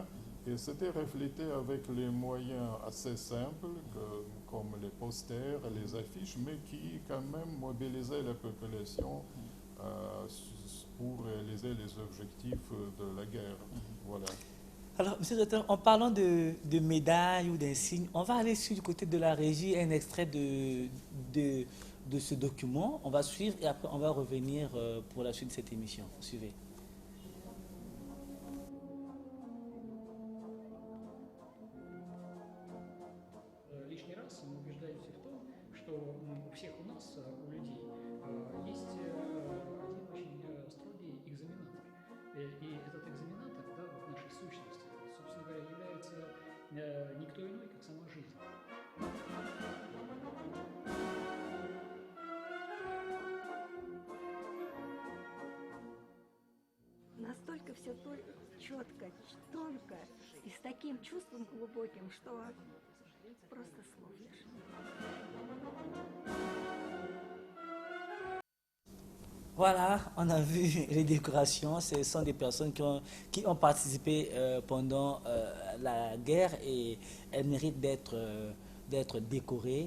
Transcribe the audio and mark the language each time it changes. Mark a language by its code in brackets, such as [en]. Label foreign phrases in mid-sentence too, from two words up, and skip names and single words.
[fr] Et c'était reflété avec les moyens assez simples, comme les posters, les affiches, mais qui quand même mobilisaient la population pour réaliser les objectifs de la guerre. Voilà. Alors, monsieur le directeur, en parlant de médailles ou d'insignes, on va aller sur du côté de la régie, un extrait de ce document. On va suivre et après on va revenir pour la suite de cette émission. Suivez. [ru] Лишний раз мы убеждаемся в том, что у всех у нас, у людей, есть один очень строгий экзаменатор. И этот экзаменатор, да, в нашей сущности, собственно говоря, является никто иной, как сама жизнь. Настолько все четко, тонко и с таким чувством глубоким, что просто слов лишь. [fr] Voilà, on a vu les décorations. Ce sont des personnes qui ont participé pendant la guerre et elles méritent d'être décorées.